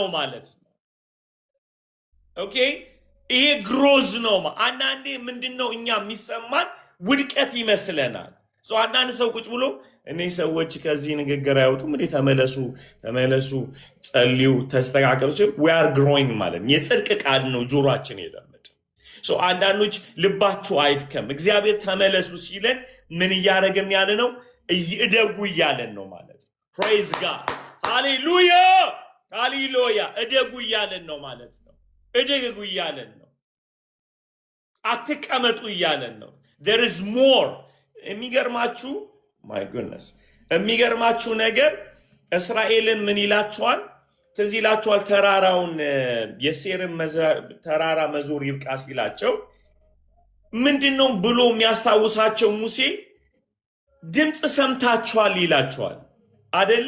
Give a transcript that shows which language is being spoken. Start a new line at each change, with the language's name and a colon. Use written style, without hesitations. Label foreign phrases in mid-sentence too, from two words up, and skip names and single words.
Amharic: ማለት ነው። ኦኬ ይሄ ግሮዝ ነው። አንዳንዴ ምንድነው እኛ የሚሰማን ውድቀት ይመስለናል። አንዳንድ ሰው ቁጭ ብሎ እኔ ሰዎች ከዚህ ንግግር አይወጡም እንዴ ተመለሱ ተመለሱ ጸልዩ ተስተካከሉ ሲል
English: we are growing
Amharic: ማለት የጽድቅ ቃል ነው ጆሮአችን የለመደ። አንዳንዶች ልባችሁ አይድከም እግዚአብሔር ተመለሱ ሲለን ምን እያደረገን ያለ ነው? እደጉ እያለን ነው ማለት ነው።
English: praise God
Amharic: ሃሌሉያ ሃሌሉያ። እደጉ እያለን ነው ማለት ነው። እደጉ እያለን ነው። አትቀመጡ እያለን ነው።
English: there is more።
Amharic: የሚገርማችሁ
English: my goodness
Amharic: የሚገርማችሁ ነገር እስራኤልን ምን ይላቸዋል? ትዝ ይላቸዋል ተራራውን የሴርን ተራራ መዞር ይብቃ ሲላቸው ምንድነው ብሎ የሚያስታውሳቸው ሙሴ ድምጽ ሰምታችኋል ይላቸዋል አይደለ?